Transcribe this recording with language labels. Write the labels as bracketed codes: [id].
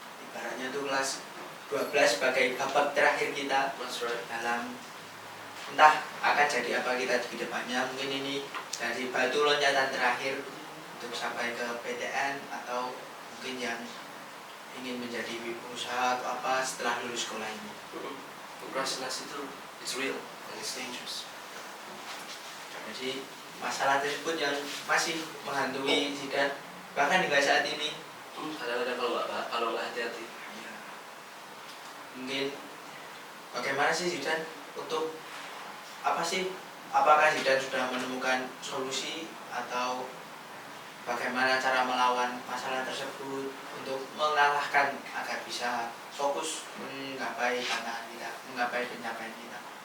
[id] Ibaratnya tuh kelas 12 sebagai babak terakhir kita [en] That's right. [id] dalam entah akan jadi apa kita di depannya. Mungkin ini dari batu loncatan terakhir untuk sampai ke PTN atau mungkin yang ingin menjadi wirausaha atau apa setelah lulus sekolah ini. Prokrastinasi itu [en] it's real and it's dangerous. [id] Jadi masalah tersebut yang masih menghantui Zidan bahkan hingga saat ini. Kadang-kadang kalau nggak hati-hati. Ya. Mungkin bagaimana sih Zidan untuk apa sih? Apakah Zidan sudah menemukan solusi atau bagaimana cara melawan masalah tersebut untuk mengalahkan agar bisa fokus menggapai tantangan kita, menggapai pencapaian kita?